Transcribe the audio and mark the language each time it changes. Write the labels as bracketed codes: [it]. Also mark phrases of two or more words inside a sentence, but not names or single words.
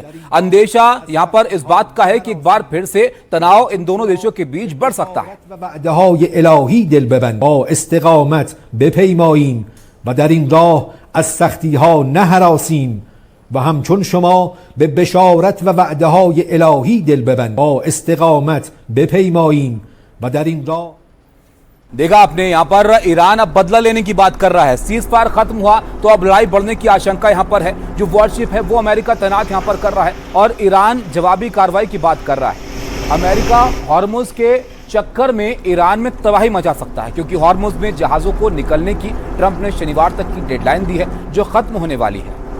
[hi] अंदेशा यहां पर इस बात का है कि एक बार फिर से तनाव इन दोनों देशों के बीच बढ़ सकता है। [fa] و همچون شما به بشارت و وعده های الهی دل ببند با استقامت بپیماییم و در این راه [hi] देखा आपने यहां पर ईरान अब बदला लेने की बात कर रहा है। [en] cease fire [hi] खत्म हुआ तो अब लड़ाई बढ़ने की आशंका यहां पर है। जो वॉरशिप है वो अमेरिका तैनात यहां पर कर रहा है और ईरान जवाबी कार्रवाई की बात कर रहा है। अमेरिका हॉर्मुज के चक्कर में ईरान में तबाही मचा सकता है क्योंकि हॉर्मुज में जहाजों को निकलने की ट्रंप ने शनिवार तक की डेडलाइन दी है जो खत्म होने वाली है।